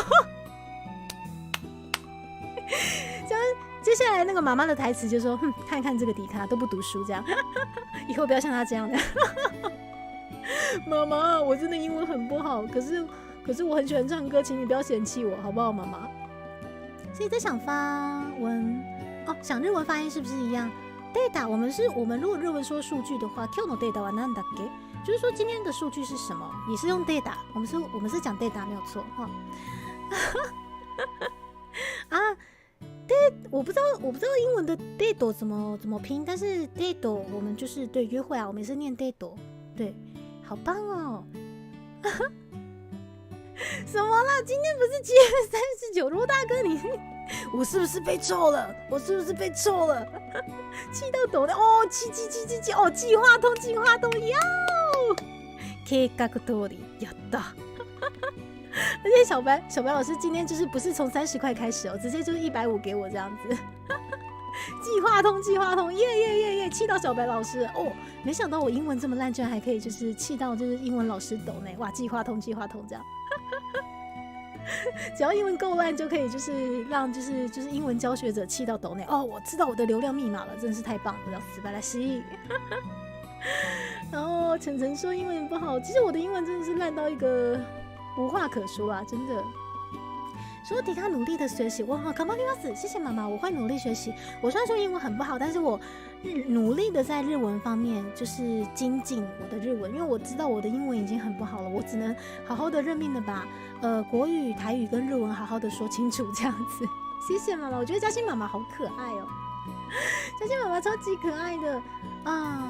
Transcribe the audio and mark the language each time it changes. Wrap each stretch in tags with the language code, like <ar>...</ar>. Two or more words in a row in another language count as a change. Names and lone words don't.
<zh>接下来那个妈妈的台词就说：“看看这个迪卡都不读书，这样以后不要像他这样的。” 妈妈，我真的英文很不好，可是我很喜欢唱歌，请你不要嫌弃我，好不好，妈妈？所以在想发文哦，想日文发音是不是一样 ？data 我们如果日文说数据的话 ，</zh> <ja>Q no data は何だっけ？</ja> <zh>就是说今天的数据是什么，也是用 data， 我们是讲 data 没有错哈。啊。我不知道英文的 date 怎么拼，但是 date 我们就是对约会啊，我们也是念 date， 对，好棒哦！什么啦？今天不是7月39，罗大哥你，我是不是被臭了？气到抖的哦，气哦，计划通要，</zh> <ja>計画通りやった。</ja> <zh>而且小白老师今天就是不是从30块开始哦，直接就是150给我这样子。计划通，耶！气到小白老师哦，没想到我英文这么烂，居然还可以就是气到就是英文老师抖内，哇！计划通这样。只要英文够烂就可以，就是让就是英文教学者气到抖内哦！我知道我的流量密码了，真的是太棒了，叫死白来西。然后晨晨说英文不好，其实我的英文真的是烂到一个。无话可说啊，真的。说迪卡努力的学习，哇，頑張ります ，谢谢妈妈，我会努力学习。我虽然说英文很不好，但是我努力的在日文方面就是精进我的日文，因为我知道我的英文已经很不好了，我只能好好的认命的把国语、台语跟日文好好的说清楚这样子。谢谢妈妈，我觉得嘉欣妈妈好可爱哦，嘉欣妈妈超级可爱的啊！</zh>